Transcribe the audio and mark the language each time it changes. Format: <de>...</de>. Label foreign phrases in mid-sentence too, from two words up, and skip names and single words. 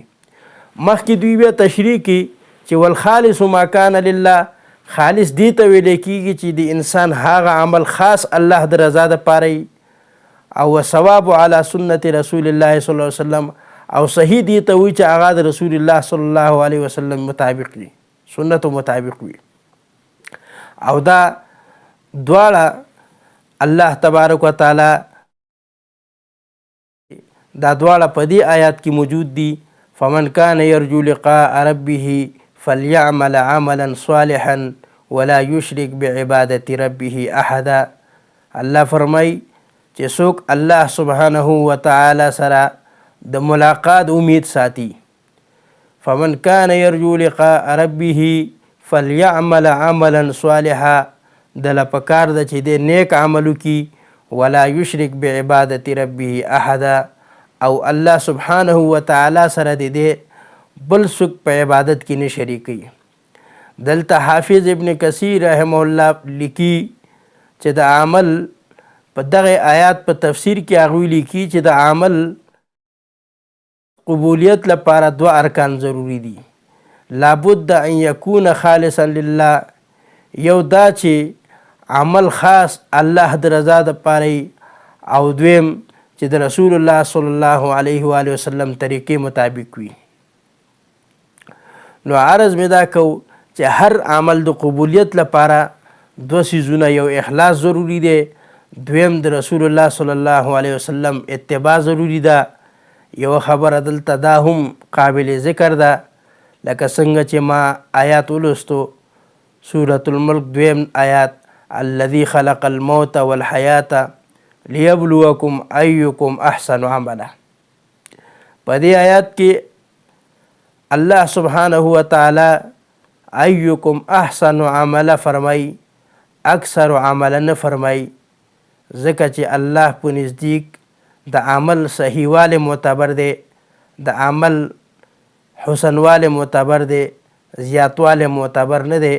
<ps>مخکې دوی بیا تشریح کی چې</ps> <ar>والخالص ما کان لله،</ar> <ps>خالص دی ته ویل کېږي چې د انسان هغه عمل خاص الله د رضا دپاره او ثواب علی سنت رسول الله</ps> <ar>صلی الله علیه وسلم،</ar> <ps>او صحیح دی ته وي چې هغه د رسول الله</ps> <ar>صلی الله علیه وسلم</ar> <ps>مطابق وي، سنت مطابق وي. او دا دواړه</ps> <ar>الله تبارک وتعالی</ar> <ps>دا دواړه په دې آیات کې موجود دي.</ps> <ar>فمن كان يرجو لقاء ربه فليعمل عملا صالحا ولا يشرك بعبادة ربه احدا.</ar> <ps>الله فرمای چې څوک الله</ps> <ar>سبحانه وتعالی</ar> <ps>سره د ملاقات امید ساتي،</ps> <ar>فمن كان يرجو لقاء ربه فليعمل عملا صالحا،</ar> <ps>دله پکار ده چې د نیک عملو کی،</ps> <ar>ولا يشرك بعبادة ربه احدا،</ar> <ps>او الله</ps> <ar>سبحانه وتعالی</ar> <ps>سره د دې بل څوک په عبادت کې نه شریکوي. دلته حافظ ابن کثیر</ps> <ar>رحمه الله</ar> <ps>لیکي چې د عمل په دغه آیات په تفسیر کې هغوی لیکي چې د عمل قبولیت لپاره دوه ارکان ضروری دي.</ps> <ar>لابد ان یکون خالصا لله،</ar> <ps>یو دا چې عمل خاص الله د رضا دپاره، او دویم چې د رسول الله</ps> <ar>صلی الله علیه و آله وسلم</ar> <ps>طریقې مطابق وي. نو عرض مې دا کو چې هر عمل د قبولیت لپاره دوه څیزونه، یو اخلاص ضروری دی، دویم د رسول الله</ps> <ar>صلی الله علیه وسلم</ar> <ps>اتباع ضروری ده. یو خبره دلته دا هم قابل ذکر ده، لکه څنګه چې ما آیات ولوستو، سورة الملک دویم آیات،</ps> <ar>الذي خلق الموت والحیاة لیبلوکم ایکم احسن عملا.</ar> <ps>په دې آیات کې الله</ps> <ar>سبحانه وتعالی ایکم احسن عملا</ar> <ps>فرمای،</ps> <ar>اکثر عملا</ar> <ps>نه فرمای، ځکه چې الله په نزدیک د عمل صحیحواله معتبر دی، د عمل حسنواله معتبر دی، زیاتواله معتبر نه دی.</ps>